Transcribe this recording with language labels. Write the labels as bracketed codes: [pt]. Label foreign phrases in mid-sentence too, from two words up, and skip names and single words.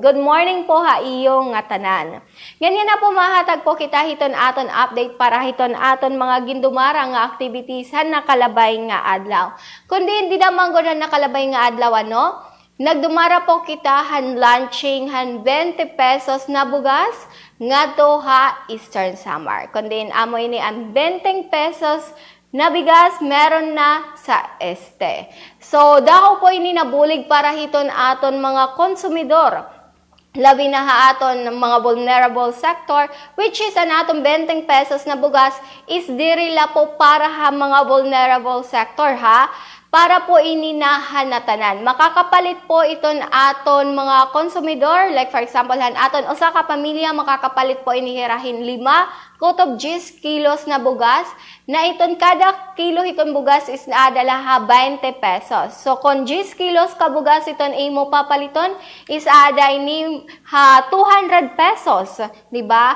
[en] Good morning [war] po ha iyo nga tanan. Ganyan na po mahatag po kita hiton aton update para hiton aton mga gindumara nga activities han nakalabay nga adlaw. Kundi hindi naman gud nakalabay nga adlaw nagdumara po kita han launching han 20 pesos na bugas ngadto ha Eastern Samar. Kundi amo ini ang 20 pesos na bigas meron na sa este. So dako po ini nabulig para hiton aton mga konsumidor. Labi na ha aton mga [en] vulnerable sector, which is [war] an aton 20 pesos na bugas is dirila po para ha mga [en] vulnerable sector [war] ha. Para po ininahanatanan. Makakapalit po iton aton mga konsumidor, [en] like for example [war] han aton usa ka pamilya makakapalit po inihirahin 5 kutob 10 kilos na bugas na iton kada kilo iton bugas is naadala ha 20 pesos. So kung 10 kilos ka bugas iton imo papaliton is ada ini ha 200 pesos, di ba?